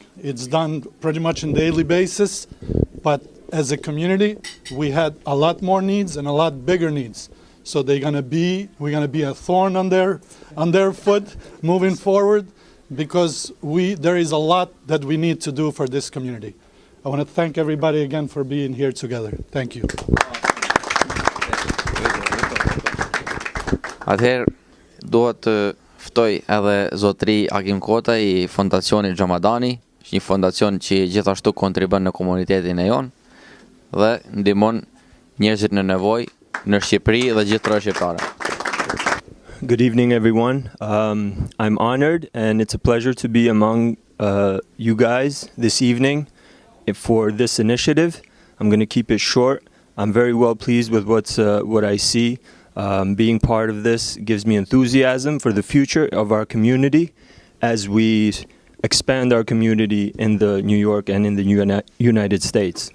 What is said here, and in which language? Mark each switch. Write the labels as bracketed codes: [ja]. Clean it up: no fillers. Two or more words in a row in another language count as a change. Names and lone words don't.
[en] It's done pretty much on a daily basis, but as a community, we had a lot more needs and a lot bigger needs. So we're gonna be a thorn on their foot moving forward, because there is a lot that we need to do for this community. I want to thank everybody again for being here together. Thank you. [sq] Atëherë duhet të ftoj edhe zotëri Akim Kota i fondacionit Xhamadani, një fondacion që gjithashtu kontribon në komunitetin e jon dhe ndihmon njerëzit në nevojë në Shqipëri dhe gjithë shqiptare. [en] Good evening, everyone. I'm honored, and it's a pleasure to be among you guys this evening for this initiative. I'm going to keep it short. I'm very well pleased with what I see. Being part of this gives me enthusiasm for the future of our community as we expand our community in the New York and in the United States.